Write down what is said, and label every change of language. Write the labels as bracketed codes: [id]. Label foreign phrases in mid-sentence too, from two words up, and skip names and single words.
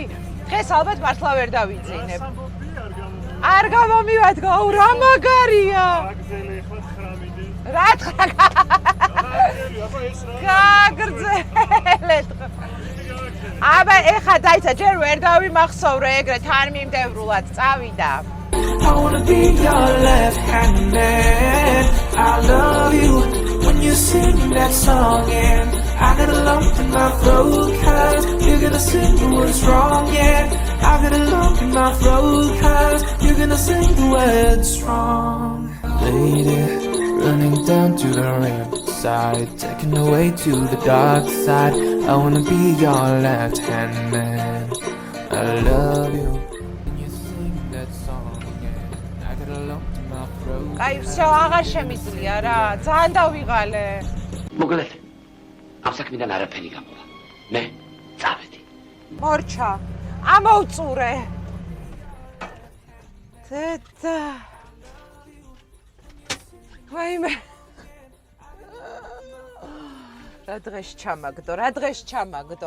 [ka] დღეს ალბათ მართლა ვერ დავიძინებ. არ გამომივადგა, რა მაგარია. რა თქმა გაგრძელეთ. აბა ეხა დაიცა ჯერ ვერ დავიმახსოვრე ეგრე თან მიმდევრულად წავიდა. [en] I wanna be your left hand man. I love you when you sing that song and I got a lump in my throat cause you're gonna sing the words wrong, yeah. I got a lump in my throat cause you're gonna sing the words wrong. Lady, running down to the riverside, taking away to the dark side. I wanna be your left hand man. I love you when you sing that song, yeah. I got a lump in my throat. [ka] აი, всё, აღარ შემიძლია რა, ძალიან დავიღალე. მოგლეთ. ამ საქმიდან არაფერი გამოვა. მე წავედი. მორჩა, ამოვწურე. დედა. ვაიმე. რა დღეს ჩამაგდო.